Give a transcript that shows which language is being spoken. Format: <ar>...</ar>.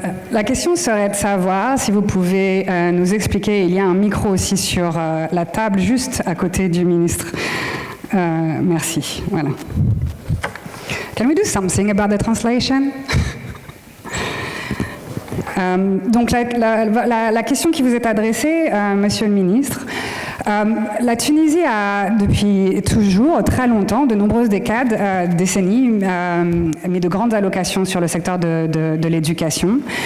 <fr>La question serait de savoir si vous pouvez nous expliquer, il y a un micro aussi sur la table juste à côté du ministre. Merci. Voilà.</fr> <en>Can we do something about the translation?</en> <fr>Donc la question qui vous est adressée, Monsieur le ministre, la Tunisie a depuis toujours, très longtemps, de nombreuses décades, décennies, mis de grandes allocations sur le secteur de l'éducation.</fr>